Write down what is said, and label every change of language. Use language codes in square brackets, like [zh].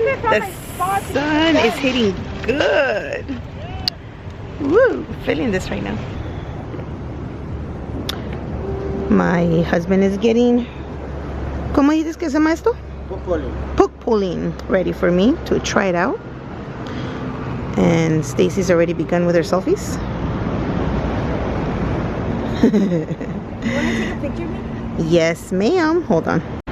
[en] The sun is hitting good. Woo, feeling this right now. My husband is getting, [es] ¿cómo dices que se llama esto? [en] Poke pulling ready for me to try it out. And Stacy's already begun with her selfies. You want to take a picture of me? Yes, ma'am. Hold on.